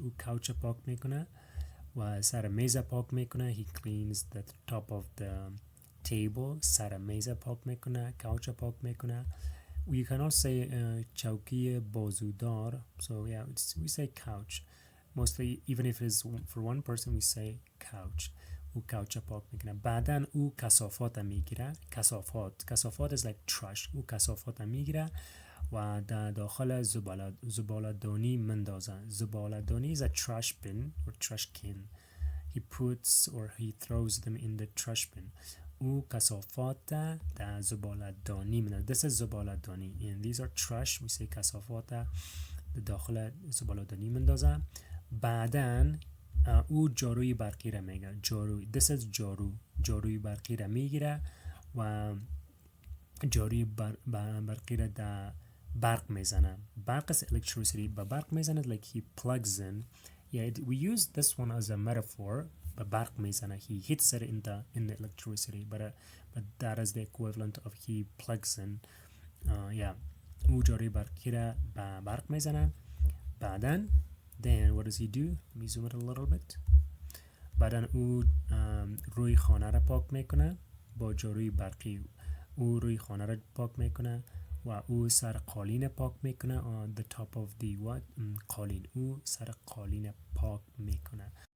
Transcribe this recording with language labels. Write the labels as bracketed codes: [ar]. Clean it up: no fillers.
[fa] او couch پاک میکنه و سر میز پاک میکنه. [en] He cleans the top of the table. [fa] سر میز پاک میکنه. couch پاک میکنه. [en] You can also say چوکی بازودار. So yeah, we say couch. Mostly, even if it's for one person, we say couch. [fa] او couch پاک میکنه. بعدن او کثافات میگیره. [en] کثافات is like trash. [fa] او کثافات میگیره و در داخل زباله‌دانی مندازه. [en] زباله‌دانی is a trash bin or trash can. He puts or he throws them in the trash bin. [fa] او کثافات در زباله‌دانی مندازه. [en] This is زباله‌دانی. And these are trash. We say [fa] کثافات در داخل زباله‌دانی مندازه. بعدن او جاروی برقی را میگیره. [en] This is [fa] جاروی برقی را میگیره و جاروی برقی را در برق میزنه. [en] برق is electricity. [fa] با برق میزنه [en] like he plugs in. Yeah, we use this one as a metaphor. [fa] با برق میزنه. [en] He hits it in the electricity. But that is the equivalent of he plugs in. Yeah. [fa] او جاروی برقی را با برق میزنه. [en] بعدن then what does he do? Let me zoom it a little bit. [fa] بعدن او روی خانه را پاک میکنه با جاروی برقی. او روی خانه را پاک میکنه و او سر قالین پاک میکنه. [en] on the top of the what? قالین. [fa] او سر قالین پاک میکنه.